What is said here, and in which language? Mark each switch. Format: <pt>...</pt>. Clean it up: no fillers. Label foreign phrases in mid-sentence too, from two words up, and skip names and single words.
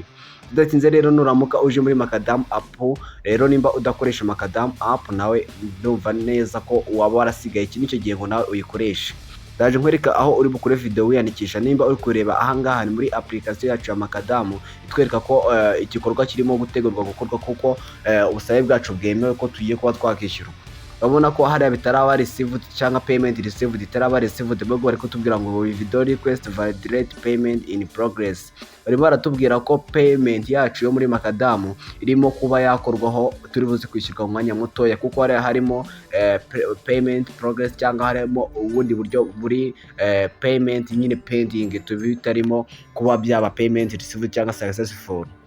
<rw>Tudatinze rero nuramuka uje muri Macadam app rero nimba udakoresha Macadam app nawe ndumva neza ko waba warasigaye iki nicyo gihe ngo nawe uyikoreshe. Ndaje nkwereka aho uri bukure video wiyandikisha. Nimba uri kureba ahangaha ni muri application yacu ya Macadam, itwereka ko igikorwa kirimo gutegurwa gukorwa kuko ubusabe bwacu bwemewe ko tugiye kuba twakishyurwa. Urabona ko hariya bitaraba received cyangwa</rw> <en>payment received</en> <rw>itaraba received, bwo bari kutubwira ngo</rw> <en>video request validate payment in progress.</en> <rw>Bari baratubwira ko payment yacu yo muri Macadam irimo kuba yakorwaho, turi buze kwishyurwa mu mwanya mutoya kuko harimo</rw> <en>payment progress</en> <rw>cyangwa harimo ubundi buryo buri payment nyine pending tubitarimo kuba byaba</rw> <en>payment received</en> <rw>cyangwa successful.</rw>